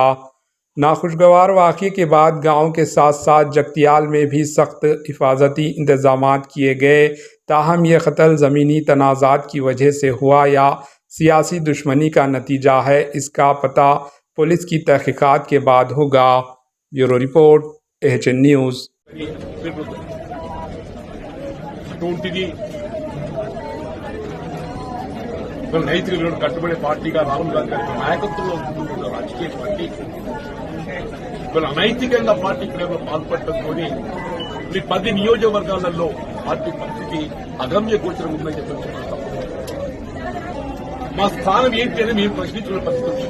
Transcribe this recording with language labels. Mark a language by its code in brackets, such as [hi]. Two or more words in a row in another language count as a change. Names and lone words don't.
[ur] ناخوشگوار واقعے کے بعد گاؤں کے ساتھ ساتھ جگتیال میں بھی سخت حفاظتی انتظامات کیے گئے۔ تاہم یہ قتل زمینی تنازعات کی وجہ سے ہوا یا سیاسی دشمنی کا نتیجہ ہے، اس کا پتہ پولیس کی تحقیقات کے بعد ہوگا۔ بیورو رپورٹ، AHN نیوز۔ [te] నైతిక విలువలు కట్టుబడే పార్టీగా రాహుల్ గాంధీ గారి నాయకత్వంలో ఉన్న రాజకీయ పార్టీ అనైతికంగా పార్టీ క్రియలో పాల్పడటంతో ఈ 10 నియోజకవర్గాలలో పార్టీ పరిస్థితి అగమ్య గోచరం ఉందని చెప్పి మా స్థానం ఏంటి అని మేము ప్రశ్నించుకునే పరిస్థితి వచ్చింది।